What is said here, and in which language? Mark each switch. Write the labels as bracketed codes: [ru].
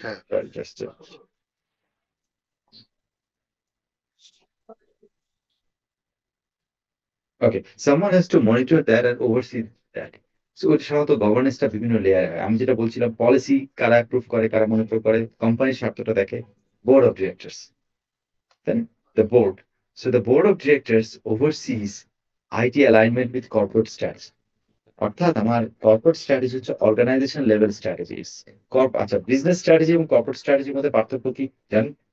[en] Right, just okay, someone has to monitor that and oversee that. [bn] So ওটা সাধারণত গভর্নেন্সটা বিভিন্ন layer হয়। আমি যেটা বলছিলাম, পলিসি কারা অ্যাপ্রুভ করে, কারা মনিটর করে, কোম্পানির স্বার্থটা দেখে board of directors, [en] then the board. So the board of directors oversees IT alignment with corporate strategy. [bn] অর্থাৎ আমার কর্পোরেট স্ট্র্যাটেজি হচ্ছে অর্গানাইজেশন লেভেল স্ট্র্যাটেজি। আচ্ছা, বিজনেস স্ট্র্যাটেজি এবং কর্পোরেট স্ট্র্যাটেজির মধ্যে পার্থক্য কি জানেন?